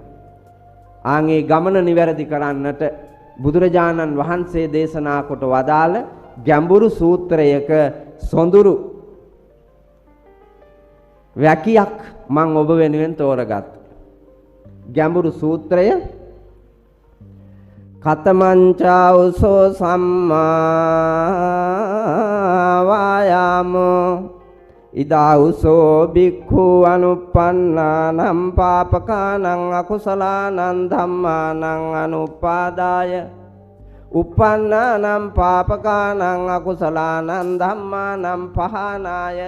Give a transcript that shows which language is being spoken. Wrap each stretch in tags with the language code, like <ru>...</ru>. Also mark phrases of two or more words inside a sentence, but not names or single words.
<si>ආන්ගේ ගමන නිවැරදි කරන්නට බුදුරජාණන් වහන්සේ දේශනා කොට වදාළ ගැඹුරු සූත්‍රයක සොඳුරු වැකියක් මම ඔබ වෙනුවෙන් තෝරගත්තා. ගැඹුරු සූත්‍රය</si> <pi>කතමංචාඋසෝ සම්මා වායාමෝ ඉදාඋසෝ බික්ඛු අනුප්පන්නානම් පාපකානං අකුසලානං ධම්මානං අනුපාදාය uppannānaṁ pāpakānaṁ akusalaanaṁ dhammānaṁ pahānāya</pi>